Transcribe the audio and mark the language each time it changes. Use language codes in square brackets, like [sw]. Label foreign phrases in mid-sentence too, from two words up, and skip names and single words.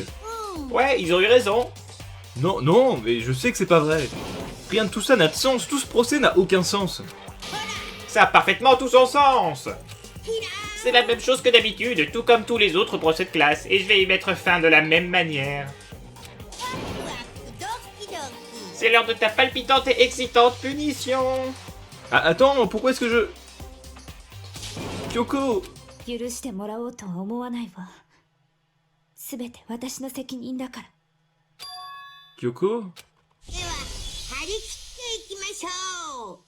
[fr] Ouais, ils ont eu raison. Non, non, mais je sais que c'est pas vrai. Rien de tout ça n'a de sens, tout ce procès n'a aucun sens. Ça a parfaitement tout son sens. C'est la même chose que d'habitude, tout comme tous les autres procès de classe, et je vais y mettre fin de la même manière. [ja] ドキドキ。 [fr] C'est l'heure de ta palpitante et excitante punition. Ah, attends, pourquoi est-ce que je... Kyoko! [ja] 許してもらおうとは思わないわ。すべて私の責任だから。 [fr] Kyoko? [ja] では張り切っていきましょう。